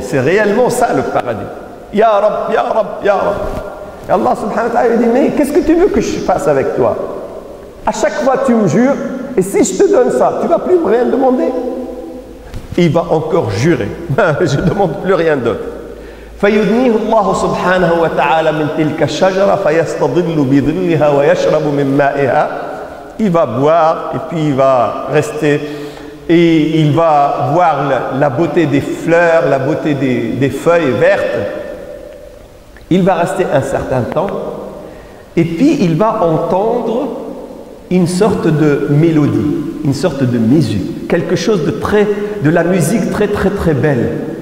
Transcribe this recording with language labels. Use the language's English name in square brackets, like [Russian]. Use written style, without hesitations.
[French] C'est réellement ça le paradis. Ya Rab, Ya Rab, Ya Rab. Et Allah subhanahu wa ta'ala dit, mais qu'est-ce que tu veux que je fasse avec toi? À chaque fois tu me jures, et si je te donne ça, tu ne vas plus me rien demander? Il va encore jurer, je ne demande plus rien d'autre. [Arabic] فيدنيه الله سبحانه وتعالى من تلك الشجرة فيستظل بظلها ويشرب من مائها. [French] Il va boire et puis il va rester et il va voir la beauté des fleurs, la beauté des feuilles vertes. Il va rester un certain temps et puis il va entendre une sorte de mélodie, une sorte de musique, quelque chose de la musique très très très belle.